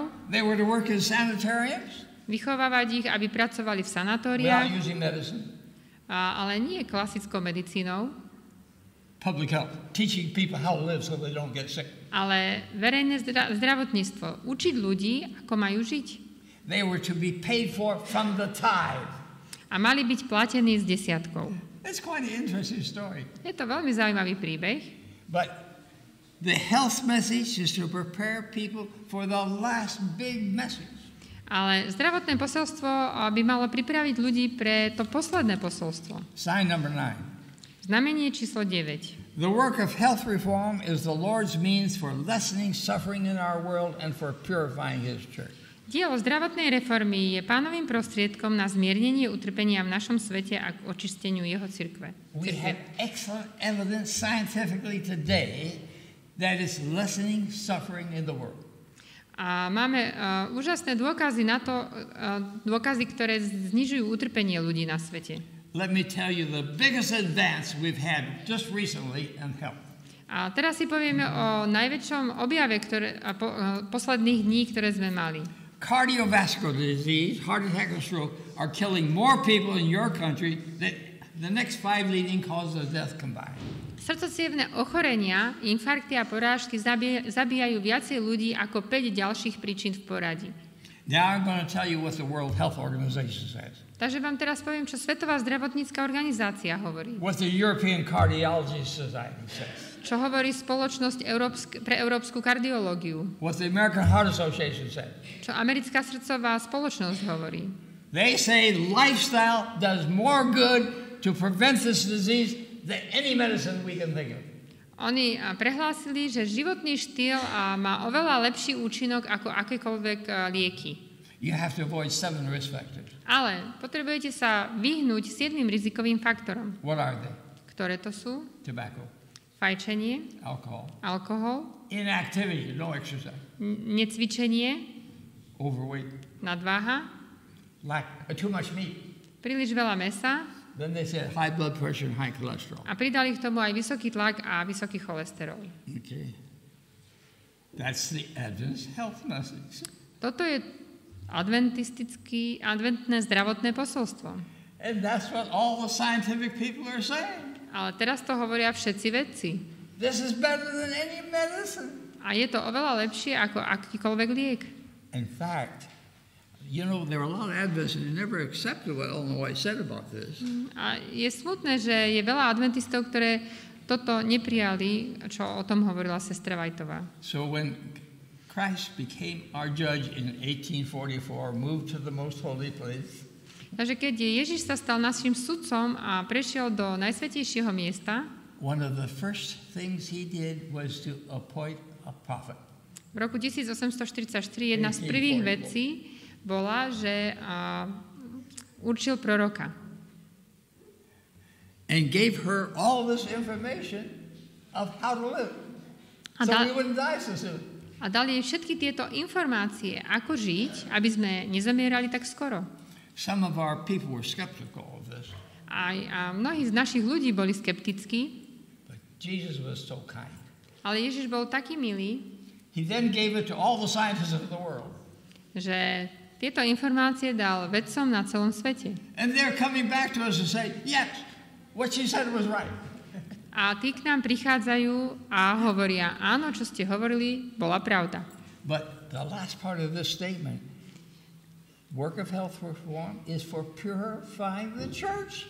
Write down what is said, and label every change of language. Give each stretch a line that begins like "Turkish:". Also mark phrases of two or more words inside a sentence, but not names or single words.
English: They were to work in sanitariums
Slovak: vychovávať ich, aby pracovali v
English: without
Slovak: sanatóriách,
English: using medicine.
Slovak: ale nie klasickou medicínou,
English: Public health, teaching people how to live so they don't get sick.
Slovak: ale verejné zdravotníctvo. Učiť ľudí, ako majú žiť.
English: They were to be paid for from the tithe.
Slovak: A mali byť platení s desiatkou.
English: It's quite an interesting story.
Slovak: Je to veľmi zaujímavý príbeh.
English: But the health message is to prepare people for the last big message.
Slovak: Ale zdravotné posolstvo by malo pripraviť ľudí pre to posledné posolstvo.
English: Sign number 9.
Slovak: Znamenie číslo 9.
English: The work of health reform is the Lord's means for lessening suffering in our world and for purifying His church.
Slovak: Dielo zdravotnej reformy je pánovým prostriedkom na zmiernenie utrpenia v našom svete a k očisteniu jeho cirkve.
English: We have excellent evidence scientifically today that is lessening suffering in the world.
Slovak: A máme úžasné dôkazy na to, dôkazy, ktoré znižujú utrpenie ľudí na svete.
English: Let me tell you the biggest advance we've had just recently in health.
Slovak: A teraz si povieme o najväčšom objave posledných dní, ktoré sme mali.
English: Cardiovascular disease, heart attack and stroke, are killing more people in your country than the next 5 leading causes of death combined.
Slovak: Srdcocievne ochorenia, infarkty a porážky zabíjajú viacej ľudí ako 5 ďalších príčin v poradí.
English: Now I'm going to tell you what the World Health Organization says.
Slovak: Takže vám teraz poviem, čo Svetová zdravotnícka organizácia hovorí.
English: What the European Cardiology Society says.
Slovak: Čo hovorí Spoločnosť pre európsku kardiológiu.
English: What the American Heart Association says.
Slovak: Čo Americká srdcová spoločnosť hovorí.
English: They say lifestyle does more good to prevent this disease than any medicine we can think of.
Slovak: Oni prehlásili, že životný štýl má oveľa lepší účinok ako akékoľvek lieky.
English: You have to avoid 7 risk factors.
Slovak: Ale potrebujete sa vyhnúť 7 rizikovým faktorom.
English: What are they?
Slovak: Ktoré to sú?
English: Tobacco,
Slovak: Fajčenie, alkohol,
English: inactivity, no exercise,
Slovak: necvičenie,
English: overweight,
Slovak: nadváha,
English: too much meat.
Slovak: príliš veľa mäsa.
English: Then they said high blood pressure and high cholesterol.
Slovak: A pridali k tomu aj vysoký tlak a vysoký cholesterol.
English: Okay. That's the Adventist health message.
Slovak: Toto je adventné zdravotné posolstvo.
English: And that's what all the scientific people are saying.
Slovak: Ale teraz to hovoria všetci vedci.
English: This is better than any medicine.
Slovak: A je to oveľa lepšie ako akýkoľvek liek.
English: In fact, you know, there are a lot of Adventists who never accepted what Ellen White said about this.
Slovak: A je smutné, že je veľa adventistov, ktoré toto neprijali, čo o tom hovorila sestra Whiteová.
English: So when Christ became our judge in 1844, moved to the most holy place.
Slovak: Takže keď Ježiš sa stal našim sudcom a prešiel do najsvätejšieho miesta,
English: one of the first things he did was to appoint a prophet.
Slovak: V roku 1844 jedna z prvých vecí bola, že určil proroka.
English: And gave her all this information of how to live. So we wouldn't die so soon.
Slovak: A dal jej všetky tieto informácie, ako žiť, aby sme nezomierali tak skoro.
English: Some of our people were skeptical of this.
Slovak: A mnohí z našich ľudí boli skeptickí.
English: But Jesus was so kind.
Slovak: Ale Ježiš bol taký milý,
English: he then gave it to all the scientists of the world.
Slovak: Že tieto informácie dal vedcom na celom svete.
English: And they're coming back to us and say, yes, what she said was right.
Slovak: A tí k nám prichádzajú a hovoria, áno, čo ste hovorili, bola pravda.
English: But the last part of this statement, work of health reform is for purifying the church.